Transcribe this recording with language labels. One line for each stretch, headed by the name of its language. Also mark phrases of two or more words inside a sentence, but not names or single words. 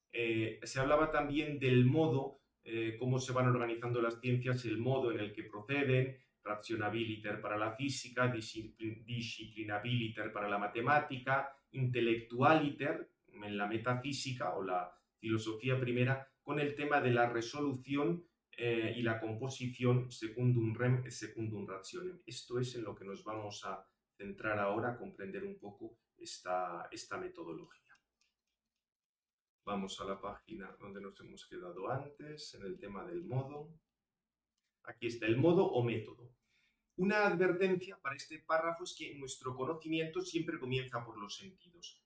Spanish: se hablaba también del modo, cómo se van organizando las ciencias, el modo en el que proceden, rationabiliter para la física, disciplinabiliter para la matemática, intellectualiter en la metafísica o la filosofía primera, con el tema de la resolución y la composición
Latin: secundum rem et secundum rationem.
Spanish: Esto es en lo que nos vamos a centrar ahora, a comprender un poco esta metodología. Vamos a la página donde nos hemos quedado antes, en el tema del modo. Aquí está el modo o método. Una advertencia para este párrafo es que nuestro conocimiento siempre comienza por los sentidos.